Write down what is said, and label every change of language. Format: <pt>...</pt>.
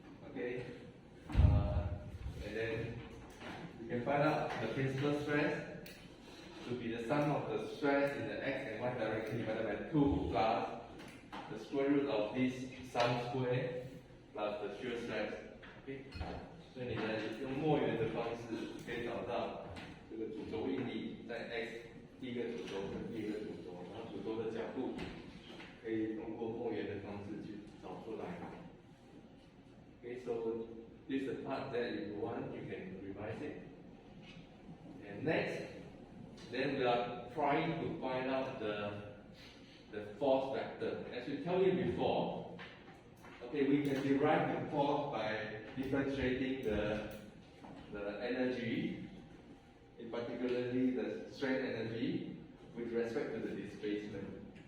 <en>Okay, and then you can find out the principal stress to be the sum of the stress in the x and y direction divided by 2 plus the square root of this sum square plus the shear stress. Okay.</en> <zh>所以你呢用墨圆的方式可以找到这个主轴应力在 x 第一个主轴跟第二个主轴，然后主轴的角度可以通过墨圆的方式去找出来。</zh> <en>Okay, so this is a part that if you want you can revise it. And next, then we are trying to find out the force vector. As we tell you before, okay, we can derive the force by differentiating the energy, in particularly the strain energy, with respect to the displacement.</en>